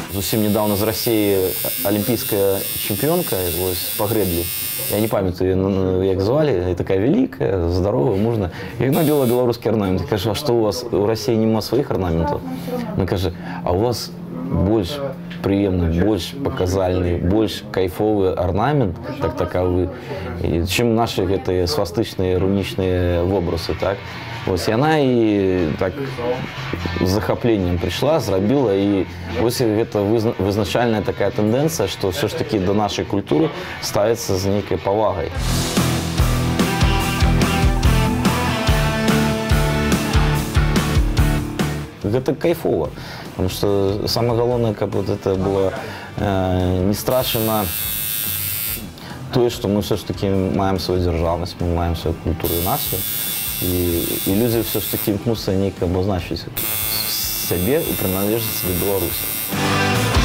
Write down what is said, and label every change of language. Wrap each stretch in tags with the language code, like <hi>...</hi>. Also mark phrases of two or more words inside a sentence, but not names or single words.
<ru>зусім недавно з России олимпийская чемпионка по грэблі.</ru> <be>Я не памятаю, як</be> <ru>звали, такая великая, здоровая, мужная. И она делала белорусский орнамент. Я кажу, а что у вас у России нема своих орнаментов? Она каже, а у вас больш приемный, больш показальный, больш кайфовый орнамент, так таковы, чем наши</ru> <be>гэтыя свастычныя рунічныя вобразы,</be> <ru>так?</ru> <be>Вось яна і так з захапленнем прыйшла, зрабіла, і вось гэта вызначальная такая тэндэнцыя, што ўсё ж такі да нашай культуры ставіцца з нейкай павагай. Гэта кайфова,</be> <ru>потому что самое главное, каб вот это было не страшно тое, што мы все ж таки маем свою дзяржаўнасць,</ru> <be>мы маем свою культуру і нацыю.</be> <ru>И люди все ж таки</ru> <be>імкнуцца нейка абазначыць сябе і прыналежнасць да Беларусі.</be>